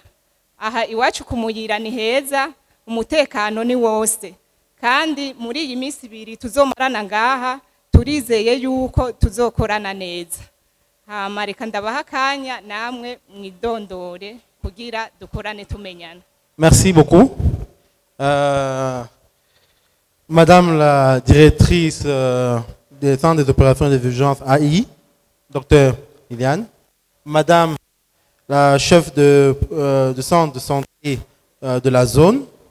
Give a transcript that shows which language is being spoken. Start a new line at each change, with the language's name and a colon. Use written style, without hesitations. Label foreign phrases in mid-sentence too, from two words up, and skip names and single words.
Rundi: Aha iwacu kumuyira ni heza, umutekano ni wose, kandi muri iyi minsi ibiri tuzomarana ngaha turizeye yuko tuzokorana neza. Hama reka ndabaha akanya namwe mwidondore kugira dukorane tumenyana.
French: Merci beaucoup. Madame la directrice des centres des opérations d'urgence AI, Dr Liliane. Madame la chef de centre de santé de la zone.